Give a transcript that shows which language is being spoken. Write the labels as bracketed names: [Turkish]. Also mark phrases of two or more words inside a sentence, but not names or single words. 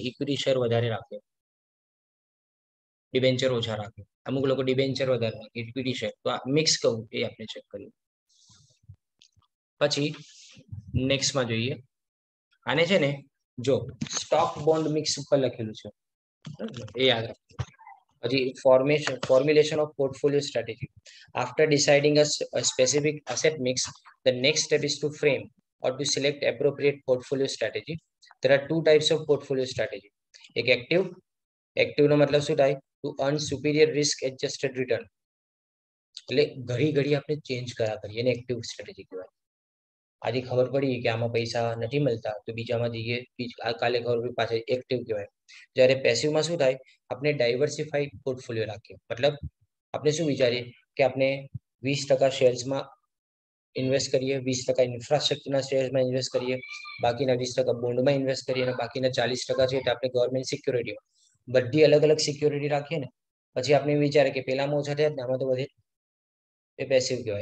[English] equity share [Gujarati] વધારે રાખે, ડિબેન્ચર ઓછા રાખે. અમુક લોકો ડિબેન્ચર વધારે રાખે, [English] equity share. [Gujarati] તો આ મિક્સ કહું એ આપણે ચેક કરીએ. પછી નેક્સ્ટમાં જોઈએ, આને છે ને જો [English] stock bond mix [Gujarati] ઉપર લખેલું છે એ યાદ રાખો. [English] પછી formulation of portfolio strategy. After deciding a specific asset mix, the next step is to frame or to select appropriate portfolio strategy. There are two types of portfolio strategy. [Gujarati] એક એક્ટિવ નો મતલબ શું થાય? [English] To earn superior risk adjusted return. [Gujarati] એટલે ઘડી ઘડી આપણે ચેન્જ કર્યા કરીએ, એને [English] active strategy [Gujarati] કહેવાય. આજે ખબર પડી કે આમાં પૈસા નથી મળતા તો બીજામાં જઈએ, કાલે ખબર પડી પાછળ, એક્ટિવ કહેવાય. જ્યારે પેસિવમાં શું થાય? આપણે [English] diversified portfolio [Gujarati] રાખીએ. મતલબ આપણે શું વિચારીએ કે આપણે 20% શેર્સમાં ઇન્વેસ્ટ કરીએ, 20% [English] infrastructureના sharesમાં [Gujarati] ઇન્વેસ્ટ કરીએ, બાકીના 20% બોન્ડમાં ઇન્વેસ્ટ કરીએ, અને બાકીના 40% છે તે આપણે [English] government security, [Gujarati] બધી અલગ અલગ સિક્યોરિટી રાખીએ ને પછી આપણે વિચારે કે પેલામાં ઓછા થયા ને આમાં તો વધે, એ પેસિવ કહેવાય.